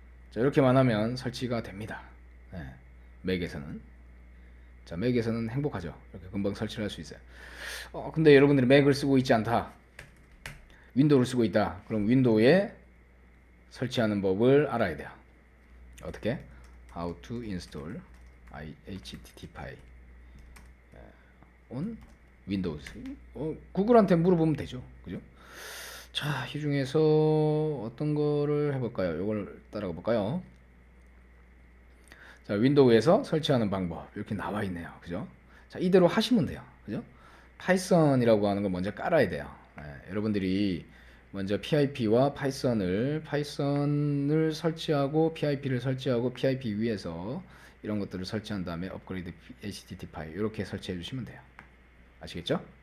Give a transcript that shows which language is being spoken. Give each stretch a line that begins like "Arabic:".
Korean: 자, 이렇게만 하면 설치가 됩니다. 네, 맥에서는. 자, 맥에서는 행복하죠. 이렇게 금방 설치를 할 수 있어요. 근데 여러분들이 맥을 쓰고 있지 않다. 윈도우를 쓰고 있다. 그럼 윈도우에 설치하는 법을 알아야 돼요. 어떻게?
English: How to install HTTP on Windows.
Korean: 구글한테 물어보면 되죠. 그죠? 자, 이 중에서 어떤 거를 해볼까요? 이걸 따라가 볼까요? 자, 윈도우에서 설치하는 방법 이렇게 나와 있네요. 그죠? 자, 이대로 하시면 돼요. 그죠? 파이썬이라고 하는 걸 먼저 깔아야 돼요. 여러분들이 먼저 PIP와 파이썬을 설치하고 PIP를 설치하고 PIP 위에서 이런 것들을 설치한 다음에 업그레이드 HTTP 이렇게 설치해 주시면 돼요. 아시겠죠?